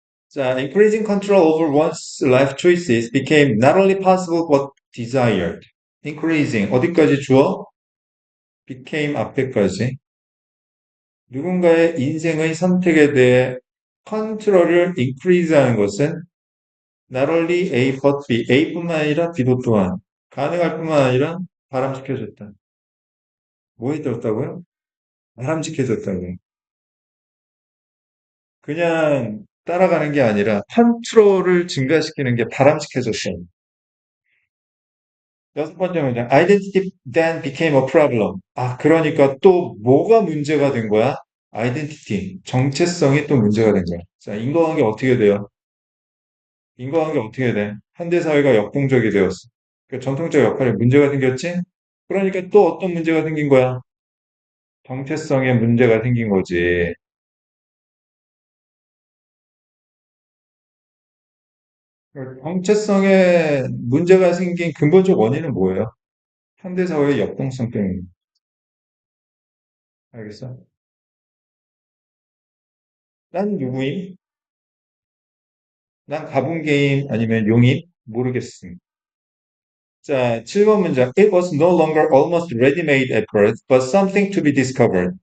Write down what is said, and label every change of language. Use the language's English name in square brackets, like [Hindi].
[English] 자, increasing control over one's life choices became not only possible but desired. [Korean] increasing 어디까지 주어? became 앞에까지. 누군가의 인생의 선택에 대해 컨트롤을 increase 하는 것은 [English] not only A but B, [Korean] A뿐만 아니라 B도 또한 가능할 뿐만 아니라 바람직해졌다. 뭐에 들었다고요? 바람직해졌다고요. 그냥 따라가는 게 아니라 컨트롤을 증가시키는 게 바람직해졌어요. 여섯 번째 문장. [English] Identity then became a problem. [Korean] 아, 그러니까 또 뭐가 문제가 된 거야? 아이덴티티, 정체성이 또 문제가 된 거야. 자, 인과관계 어떻게 돼요? 인과관계 어떻게 돼? 현대사회가 역동적이 되었어. 그 전통적 역할에 문제가 생겼지? 그러니까 또 어떤 문제가 생긴 거야? 정체성에 문제가 생긴 거지. 그 정체성에 문제가 생긴 근본적 원인은 뭐예요? 현대사회의 역동성 때문에. 알겠어? 난 누구임? 난 가붕개임 아니면 용임? 모르겠음. 자, 7번 문장. [English] It was no longer almost ready-made at birth, but something to be discovered.